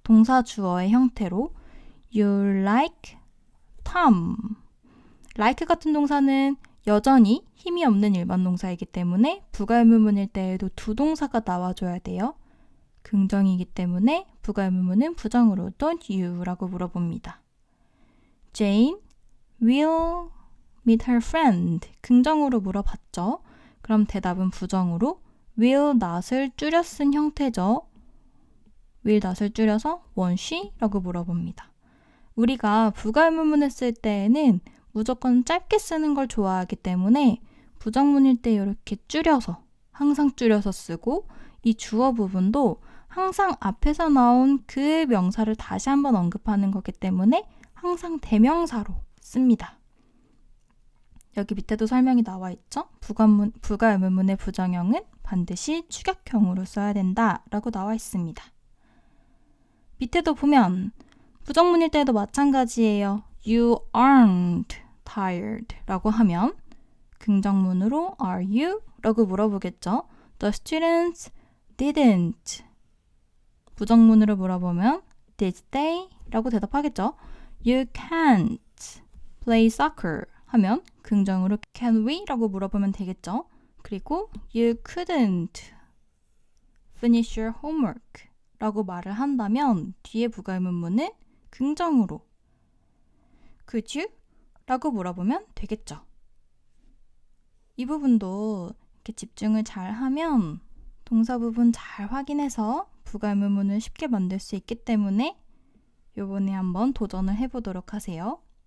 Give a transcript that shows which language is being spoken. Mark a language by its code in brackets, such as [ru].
[ko] 동사 주어의 형태로 [en] You like Tom. [ko] like 같은 동사는 여전히 힘이 없는 일반 동사이기 때문에 부가의문문일 때에도 두 동사가 나와줘야 돼요. 긍정이기 때문에 부가의문문은 부정으로 [en] Don't you? [ko] 라고 물어봅니다. [en] Jane will meet her friend. [ko] 긍정으로 물어봤죠. 그럼 대답은 부정으로 will not을 줄여 쓴 형태죠. will not을 줄여서 [en] won't she? [ko] 라고 물어봅니다. 우리가 부가의문문을 쓸 때에는 무조건 짧게 쓰는 걸 좋아하기 때문에 부정문일 때 이렇게 줄여서 항상 줄여서 쓰고 이 주어 부분도 항상 앞에서 나온 그 명사를 다시 한번 언급하는 거기 때문에 항상 대명사로 씁니다. 여기 밑에도 설명이 나와 있죠? 부가의문문의 부정형은 반드시 축약형으로 써야 된다 라고 나와 있습니다. 밑에도 보면 부정문일 때도 마찬가지예요. [en] You aren't tired [ko] 라고 하면 긍정문으로 [en] Are you? [ko] 라고 물어보겠죠. [en] The students didn't. [ko] 부정문으로 물어보면 [en] Did they? [ko] 라고 대답하겠죠. [en] You can't play soccer [ko] 하면 긍정으로 [en] Can we? [ko] 라고 물어보면 되겠죠. 그리고 [en] You couldn't finish your homework [ko] 라고 말을 한다면 뒤에 부가의문문은 긍정으로 [en] Could you? [ko] 라고 물어보면 되겠죠. 이 부분도 이렇게 집중을 잘 하면 동사 부분 잘 확인해서 부가의문문을 쉽게 만들 수 있기 때문에 요번에 한번 도전을 해보도록 하세요.